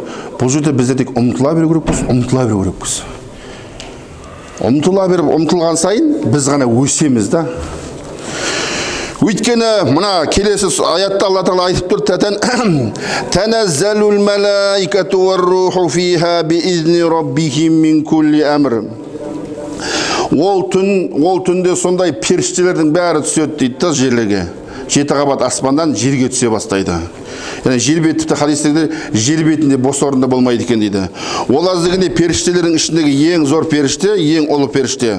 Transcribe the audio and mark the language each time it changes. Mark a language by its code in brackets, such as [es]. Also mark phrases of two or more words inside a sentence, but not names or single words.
[kk] Бұл жерде бізде тек ұмтыла беру керекпіз, ұмтыла беру керекпіз. Ұмтыла беріп, ұмтылған сайын біз ғана өсеміз да. Өйткені мына келесі аятта Алла Тағала айтып тұр, [ar] «تنزل الملائكة والروح فيها بإذن ربهم من كل أمر». [kk] Ол түнде сондай періштелердің бәрі түседі дейді жерлерге. 7 қабат аспандан жерге түсе бастайды. Яғни жер беті, тіпті хадистерде жер бетінде бос орында болмайды екен дейді. Ол аздығында періштелердің ішіндегі ең зор періште, ең ұлы періште.